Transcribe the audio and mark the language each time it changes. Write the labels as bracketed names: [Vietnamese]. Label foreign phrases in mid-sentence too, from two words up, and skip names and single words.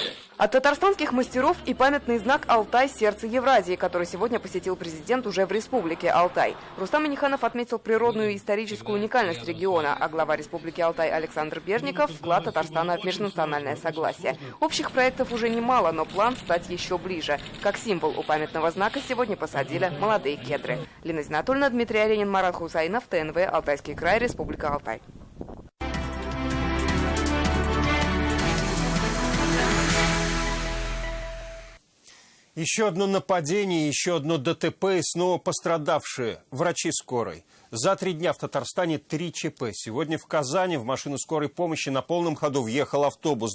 [Russian] От татарстанских мастеров и памятный знак «Алтай. Сердце Евразии», который сегодня посетил президент уже в республике Алтай. Рустам Минниханов отметил природную и историческую уникальность региона, а глава республики Алтай Александр Берников – вклад Татарстана в межнациональное согласие. Общих проектов уже немало, но план стать еще ближе. Как символ у памятного знака сегодня посадили молодые кедры. Лина Зинатуллина, Дмитрий Аренин, Марат Хусайнов, ТНВ, Алтайский край, Республика Алтай. Еще одно нападение, еще одно ДТП и снова пострадавшие. Врачи скорой. За 3 дня в Татарстане 3 ЧП. Сегодня в Казани в машину скорой помощи на полном ходу въехал автобус.